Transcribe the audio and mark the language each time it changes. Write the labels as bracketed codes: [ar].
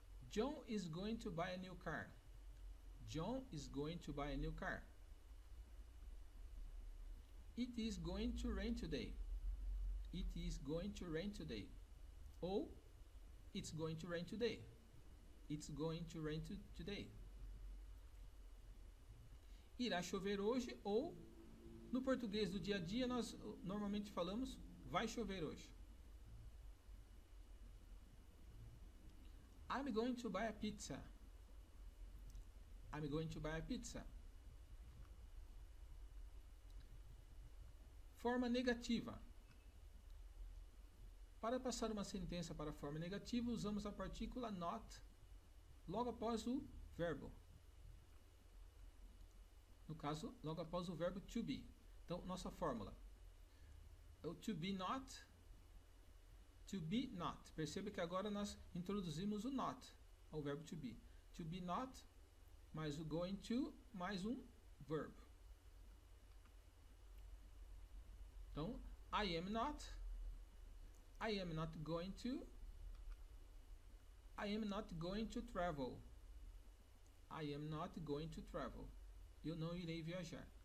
[en] John is going to buy a new car. John is going to buy a new car. It is going to rain today. It is going to rain today. Ou it's going to rain today. It's going to rain today. [pt] Irá chover hoje, ou no português do dia a dia nós normalmente falamos vai chover hoje. [en] I'm going to buy a pizza. I'm going to buy a pizza. [pt] Forma negativa. Para passar uma sentença para a forma negativa, usamos a partícula not logo após o verbo. No caso, logo após o verbo to be. Então, nossa fórmula é o to be not, To be not. Perceba que agora nós introduzimos o not ao verbo to be. To be not, mais o going to, mais um verb. [en] Então, I am not going to, I am not going to travel. I am not going to travel. [pt] Eu não irei viajar.